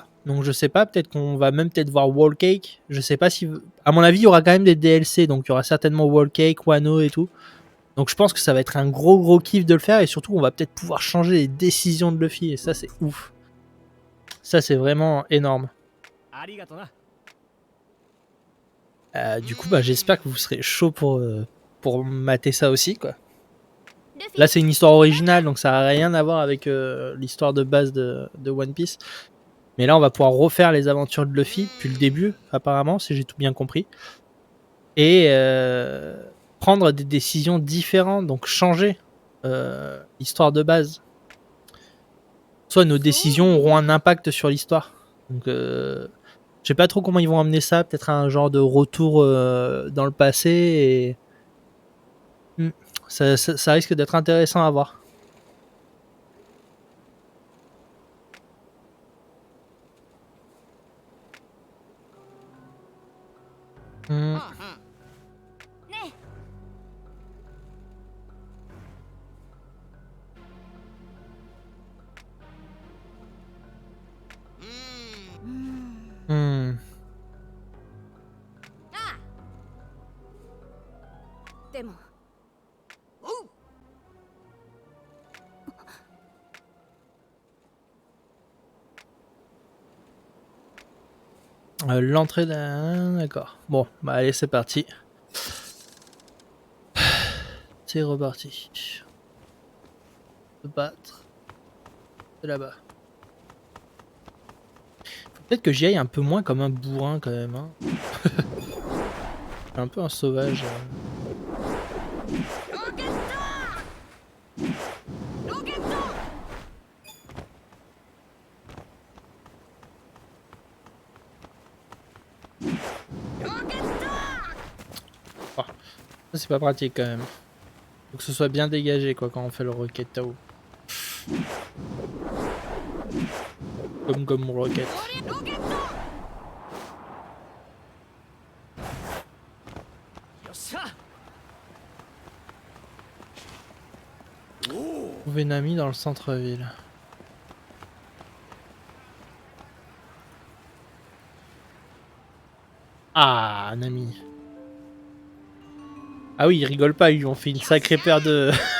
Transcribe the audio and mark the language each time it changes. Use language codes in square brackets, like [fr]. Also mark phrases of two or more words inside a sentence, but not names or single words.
[fr] Donc je sais pas, peut-être qu'on va même peut-être voir Wall Cake. Je sais pas si... À mon avis, il y aura quand même des DLC. Donc il y aura certainement Wall Cake, Wano et tout. Donc je pense que ça va être un gros kiff de le faire. Et surtout, on va peut-être pouvoir changer les décisions de Luffy. Et ça, c'est ouf. Ça, c'est vraiment énorme. [ja] ありがとな。 [fr] Du coup, bah, j'espère que vous serez chaud pour mater ça aussi, quoi. Là, c'est une histoire originale, donc ça n'a rien à voir avec l'histoire de base de One Piece. Mais là, on va pouvoir refaire les aventures de Luffy depuis le début, apparemment, si j'ai tout bien compris. Et prendre des décisions différentes, donc changer l'histoire de base. Soit nos décisions auront un impact sur l'histoire. Donc, je sais pas trop comment ils vont amener ça. Peut-être un genre de retour dans le passé. Et ça risque d'être intéressant à voir. Hmm. [ja] ね Hmm. ああでもおう [fr] L'entrée d'un... D'accord. Bon, bah allez, c'est parti. C'est reparti. Se battre. C'est là-bas. Faut peut-être que j'y aille un peu moins comme un bourrin quand même. Hein. Un peu un sauvage. [ja] ロケットロケット [fr] Ça, c'est pas pratique quand même. Faut que ce soit bien dégagé quoi quand on fait le Rocket Tao. Comme Rocket. [ja] ロケットよっしゃ。 [fr] Trouver Nami dans le centre-ville. Ah, Nami. Ah oui, ils rigolent pas, ils lui ont fait une sacrée paire de...